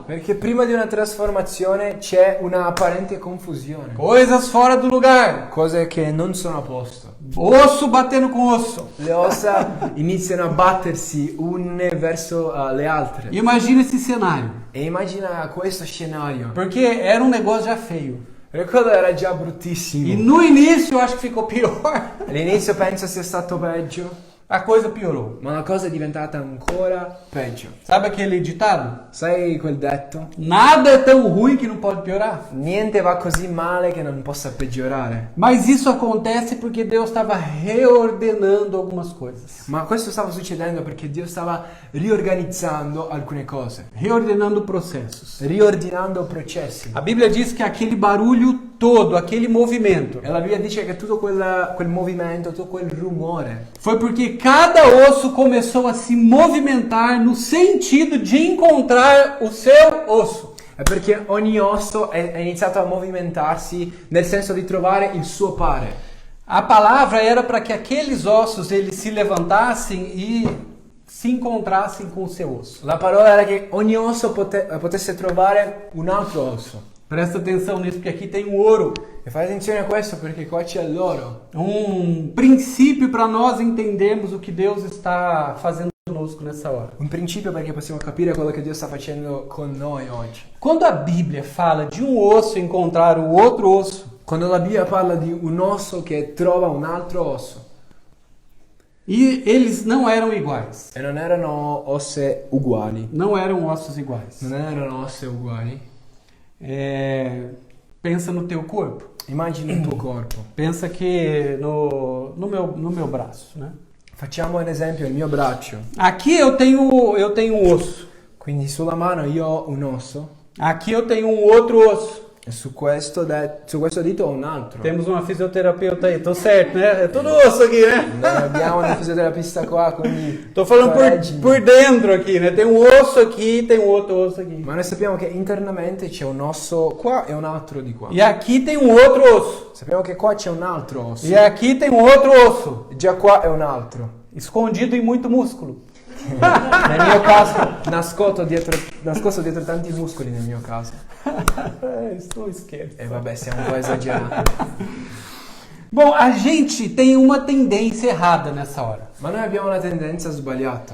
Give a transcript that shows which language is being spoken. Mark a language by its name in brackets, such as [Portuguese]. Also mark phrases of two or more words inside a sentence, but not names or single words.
[Italian] Perché prima di una trasformazione c'è una apparente confusione. [Portuguese] Coisas fora do lugar. [Italian] Cose che non sono a posto. [Portuguese] Osso batendo com osso. [Italian] Le ossa iniziano a battersi une verso le altre. [Portuguese] Imagina esse cenário. [Italian] E immagina questo scenario. [Portuguese] Porque era um negócio já feio. [Italian] Perché quello era già [Portuguese] E [Italian] bruttissimo. [Portuguese] no início eu acho que ficou pior. [Italian] All'inizio penso sia stato peggio, [Portuguese] A coisa piorou. [Italian] ma la cosa è diventata ancora peggio. [Portuguese] Sabe aquele ditado? [Italian] Sai quel detto? [Portuguese] Nada é tão ruim que não pode piorar. [Italian] Niente va così male che non possa peggiorare. [Portuguese] Mas isso acontece porque Deus estava reordenando algumas coisas. [Italian] Ma questo stava succedendo perché Dio stava riorganizzando alcune cose, [Portuguese] Reordenando processos. [Italian] riordinando processi. [Portuguese] A Bíblia diz que aquele barulho todo, aquele movimento, [Italian] E la Bibbia dice che tutto quel movimento, tutto quel rumore, [Portuguese] foi porque cada osso começou a se movimentar no sentido de encontrar o seu osso. [Italian] è perché ogni osso è iniziato a movimentarsi nel senso di trovare il suo pare. [Portuguese] A palavra era para que aqueles ossos eles se levantassem e se encontrassem com o seu osso. [Italian] La parola era che ogni osso potesse trovare un altro osso. [Portuguese] Presta atenção nisso, porque aqui tem um ouro. [Italian] E fate attenzione a questo perché qua c'è l'oro. [Portuguese] Princípio para nós entendermos o que Deus está fazendo conosco nessa hora. [Italian] Un principio perché possiamo capire quello che Dio sta facendo con noi oggi. [Portuguese] Quando a Bíblia fala de um osso encontrar o outro osso, [Italian] Quando la Bibbia parla di un osso che trova un altro osso, [Portuguese] E eles não eram iguais. [Italian] e non erano osse uguali, [Portuguese] Não eram ossos iguais. [Italian] non erano osse uguali, [Portuguese] Pensa no teu corpo. [Italian] immagini il tuo corpo. [Portuguese] Pensa que no meu braço, né? [Italian] Facciamo un esempio, il mio braccio. [Portuguese] Aqui eu tenho um osso. [Italian] Quindi sulla mano io ho un osso [Portuguese] Aqui eu tenho um outro osso. [Italian] e su questo dito ho un altro. [Portuguese] Temos uma fisioterapeuta aí, tô certo, né? É tudo osso aqui, né? [Italian] Noi abbiamo un fisioterapista qua, quindi [Portuguese] Tô falando [Italian] correggimi. [Portuguese] por dentro aqui, né? Tem um osso aqui, tem um outro osso aqui. [Italian] Ma noi sappiamo che internamente c'è un osso qua e un altro di qua. [Portuguese] E aqui tem um outro osso. [Italian] Sappiamo che qua c'è un altro osso. [Portuguese] E aqui tem um outro osso. [Italian] Già qua è un altro. [Portuguese] Escondido em muito músculo. [Italian] Nel mio caso, nascosto dietro tanti muscoli nel mio caso. [Portuguese] Isso esquece. [Italian] E vabbè, siamo un po' esagerati. [Portuguese] Bom, a gente tem uma tendência errada nessa hora. [Italian] Ma noi abbiamo una tendenza sbagliata